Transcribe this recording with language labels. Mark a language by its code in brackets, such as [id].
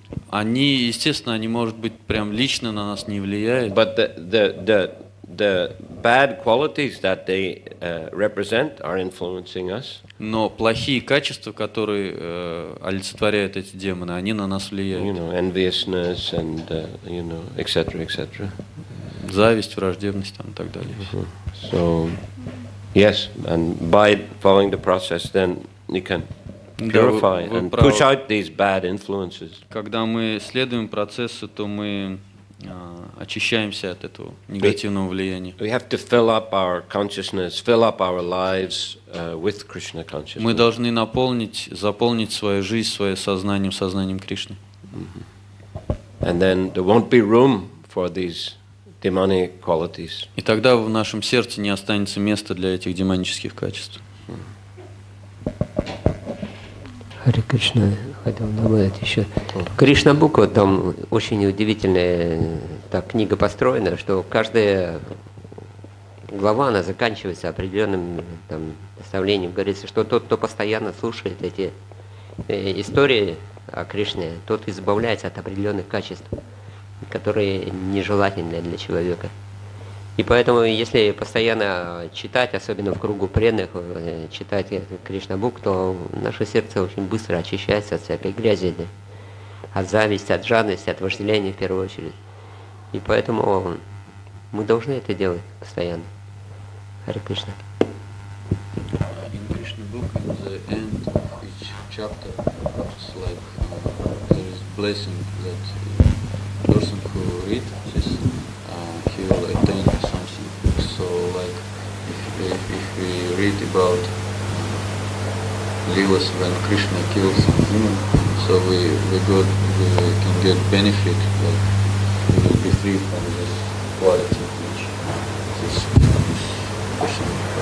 [ru] Они, естественно, они, может быть, прям лично на нас не влияют. [en] But the bad qualities that they represent are influencing us. [ru] Но плохие качества, которые олицетворяют эти демоны, они на нас влияют. [en] Enviousness and etc., etc. [ru] Зависть, враждебность там, и так далее. [en] So, yes, and by following the process, then you can purify and push out these bad influences. [ru] Когда мы следуем процессу, то мы очищаемся от этого негативного влияния. [en] We have to fill up our consciousness, fill up our lives with Krishna consciousness. [ru] Мы должны заполнить свою жизнь, свое сознанием Кришны. [en] And then there won't be room for these demonic qualities. [ru] И тогда в нашем сердце не останется места для этих демонических качеств. Харе Кришна, хотел добавить еще. Кришна Буква, там очень удивительная книга построена, что каждая глава, она заканчивается определенным наставлением. Говорится, что тот, кто постоянно слушает эти истории о Кришне, тот избавляется от определенных качеств. которые нежелательны для человека. И поэтому, если постоянно читать, особенно в кругу преданных, читать Кришна-бук, то наше сердце очень быстро очищается от всякой грязи, да? От зависти, от жадности, от вожделения в первую очередь. И поэтому мы должны это делать постоянно. Харе Кришна. [en] In Krishna book, in the end of each chapter, it's like there is blessing that person who read this, he will attain something. So, like if we read about Leelas when Krishna kills some demon, so we can get benefit, like we will be free from this quality which this Krishna.